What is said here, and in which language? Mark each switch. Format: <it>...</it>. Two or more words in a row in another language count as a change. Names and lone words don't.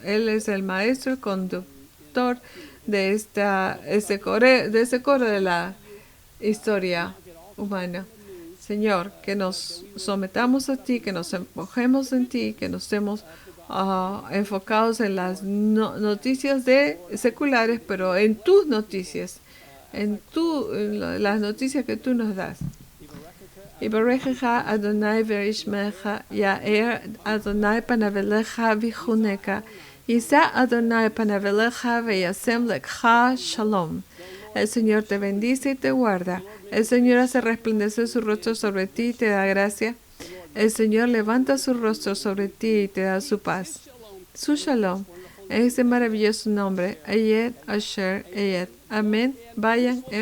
<es>Él es el maestro, el conductor de ese coro de la historia humana. Señor, que nos sometamos a ti, que nos enfocemos en ti, que nos estemos enfocados en las noticias seculares, pero en tus noticias, en las noticias que tú nos das.</es> <he>יברכך יהוה וישמרך, יאר יהוה פניו אליך ויחנך, ישא יהוה פניו אליך וישם לך שלום.</he> <es>El Señor te bendice y te guarda. El Señor hace resplandecer su rostro sobre ti y te da gracia. El Señor levanta su rostro sobre ti y te da su paz. Su shalom. En ese maravilloso nombre.</es> <he>אהיה אשר אהיה.</he> <es>Amén. Vayan en paz.</es>